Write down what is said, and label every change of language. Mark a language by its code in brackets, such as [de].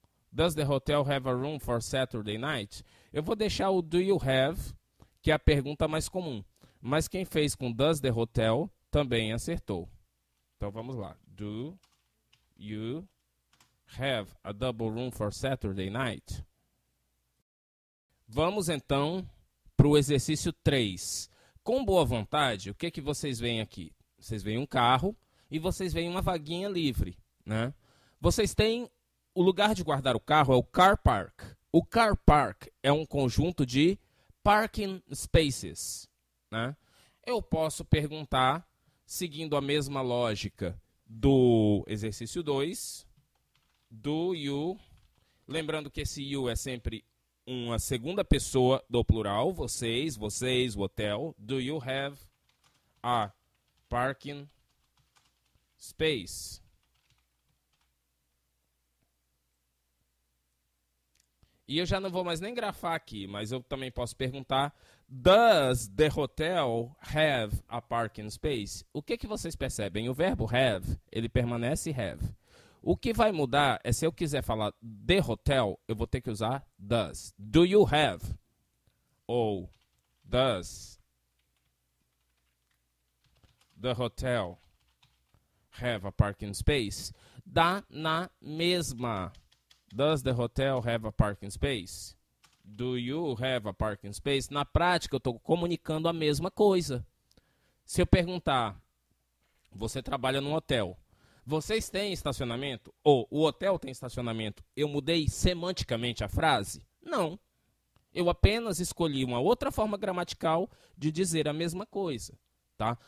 [en] Does the hotel have a room for Saturday night? [pt] Eu vou deixar o [en] do you have, [pt] que é a pergunta mais comum. Mas quem fez com [en] does the hotel [pt] também acertou. Então vamos lá. [en] Do you have a double room for Saturday night? [pt] Vamos então para o exercício 3. Com boa vontade, o que vocês veem aqui? Vocês veem um carro e vocês veem uma vaguinha livre, né? Vocês têm o lugar de guardar o carro, é o car park. O car park é um conjunto de parking spaces, né? Eu posso perguntar, seguindo a mesma lógica do exercício 2, [en] do you, [pt] lembrando que esse you é sempre uma segunda pessoa do plural, vocês, o hotel. [en] Do you have a parking space? [pt] E eu já não vou mais nem grafar aqui, mas eu também posso perguntar: [en] Does the hotel have a parking space? [pt] O que vocês percebem? O verbo have, ele permanece have. O que vai mudar é se eu quiser falar [en] the hotel, [pt] eu vou ter que usar [en] does. Do you have? [pt] Ou [en] does the hotel have a parking space? [pt] Dá na mesma. [en] Does the hotel have a parking space? Do you have a parking space? [pt] Na prática, eu estou comunicando a mesma coisa. Se eu perguntar, você trabalha num hotel, vocês têm estacionamento? Ou o hotel tem estacionamento? Eu mudei semanticamente a frase? Não. Eu apenas escolhi uma outra forma gramatical de dizer a mesma coisa. Tá?